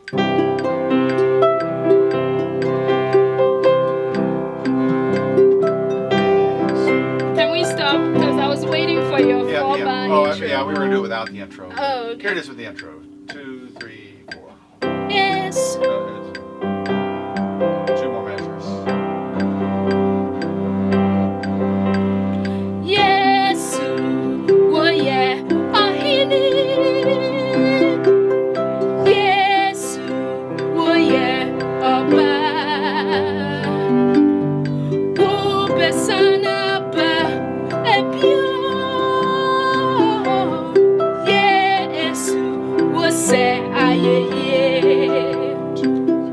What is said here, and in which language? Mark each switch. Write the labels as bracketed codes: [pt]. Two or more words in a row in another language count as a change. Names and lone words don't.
[en] Can we stop? Because I was waiting for your Yeah, four yeah. bar Oh, intro. yeah, we were going to do it without the intro. Oh, okay. Here it is with the intro. 2, 3, 4. Yes. 2 more measures. [ak] Yesu, woye ahini. Yesu, woye oba. Ubesana ba epio. Yesu, wose ayeye.